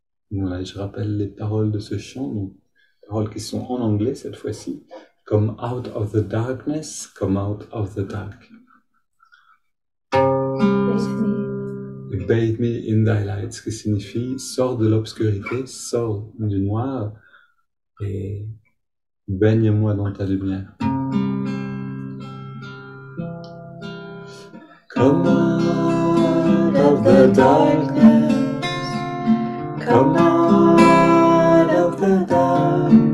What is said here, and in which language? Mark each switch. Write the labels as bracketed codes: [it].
[fr] Voilà, je rappelle les paroles de ce chant, donc, paroles qui sont en anglais cette fois-ci. [en] Come out of the darkness, come out of the dark. Bathe me in thy light, [fr] ce qui signifie sors de l'obscurité, sors du noir et baigne-moi dans ta lumière. [en] Come out of the darkness, come out of the dark,